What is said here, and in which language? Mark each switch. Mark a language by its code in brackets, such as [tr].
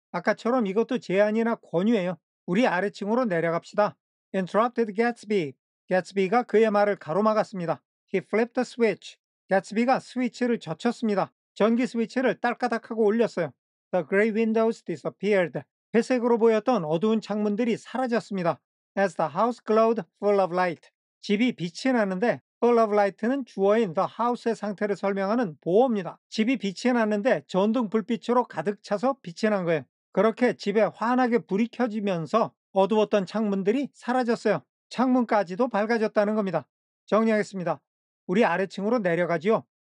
[ko] 아까처럼 이것도 제안이나 권유예요. 우리 아래층으로 내려갑시다. [en] Interrupted Gatsby. [ko] Gatsby가 그의 말을 가로막았습니다. [en] He flipped the switch. [ko] Gatsby가 스위치를 젖혔습니다. 전기 스위치를 딸까닥하고 올렸어요. [en] The gray windows disappeared. [ko] 회색으로 보였던 어두운 창문들이 사라졌습니다. [en] As the house glowed full of light. [ko] 집이 빛이 나는데 [en] full of light [ko] 는 주어인 [en] the house [ko] 의 상태를 설명하는 보어입니다. 집이 빛이 났는데 전등 불빛으로 가득 차서 빛이 난 거예요. 그렇게 집에 환하게 불이 켜지면서 어두웠던 창문들이 사라졌어요. 창문까지도 밝아졌다는 겁니다. 정리하겠습니다. 우리 아래층으로 내려가지요.